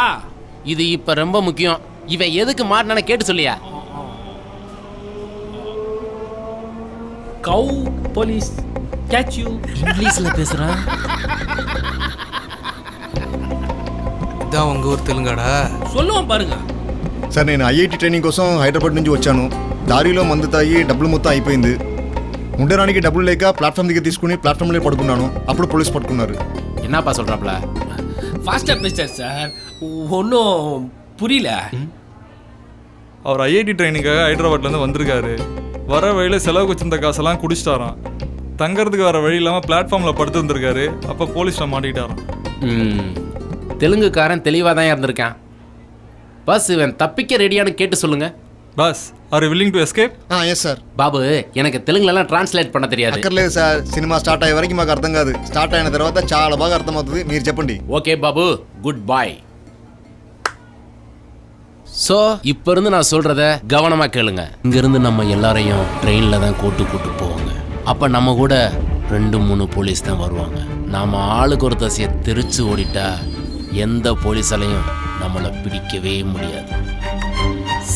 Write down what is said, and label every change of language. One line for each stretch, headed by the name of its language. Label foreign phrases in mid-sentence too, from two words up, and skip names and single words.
Tamil: இது இப்ப ரொம்ப முக்கியம். இவன் எதுக்கு மாட்டினான கேட்டு சொல்லியா?
English: how police catch you.
Tamil: இங்கிலீஷ்ல பேசுறான். இதான் உங்க ஊர் தெலுங்காடா? சொல்லுவோம் பாருங்க.
Telugu: సార్ నేను ఐఐటి ట్రైనింగ్ కోసం హైదరాబాద్ నుంచి వచ్చాను. దారిలో మందు తాగి డబ్బులు మొత్తం అయిపోయింది. ఉండడానికి డబ్బులు లేక ప్లాట్ఫామ్ దగ్గర తీసుకుని ప్లాట్ఫామ్లో పడుకున్నాను. అప్పుడు పోలీస్ పట్టుకున్నారు.
Tamil: என்னப்பா சொல்றாப்ல? ஃபாஸ்டா பேசுறார் சார், ஒன்றும் புரியல. அவர் ஐஐடி ட்ரைனிங்காக ஹைதராபாத்லேருந்து வந்திருக்காரு. வர வழியில் செலவுக்கு வச்சிருந்த காசெல்லாம் குடிச்சிட்டாராம். தங்கறதுக்கு வர வழி இல்லாமல் பிளாட்ஃபார்மில் படுத்து வந்திருக்காரு. அப்போ போலீஸில் மாட்டிக்கிட்டாராம். தெலுங்குக்காரன் தெளிவாக தான் இருந்திருக்கான். பஸ் இவன் தப்பிக்க ரெடியானு கேட்டு சொல்லுங்க.
English: பஸ் are you willing to escape? yes sir.
Tamil: బాబు எனக்கு తెలుగులెல்லாம் ట్రాన్స్లేట్ பண்ண தெரியாது.
Telugu: అక్కర్లేదు సార్, సినిమా స్టార్ట్ అయ్యే వరకు మాకు అర్థం కాదు. స్టార్ట్ అయిన తర్వాత చాలా బాగా అర్థమవుతుంది. మీరు చెప్పండి.
English: okay babu, good boy.
Tamil: ஸோ இப்போ இருந்து நான் சொல்றத கவனமா கேளுங்க. இங்கிருந்து நம்ம எல்லாரையும் ட்ரெயினில் தான் கூட்டு போவாங்க. அப்போ நம்ம கூட 2-3 போலீஸ் தான் வருவாங்க. நாம ஆளுக்கு ஒரு தசையை தெரிச்சு ஓடிட்டா எந்த போலீஸாலையும் நம்மளை பிடிக்கவே முடியாது.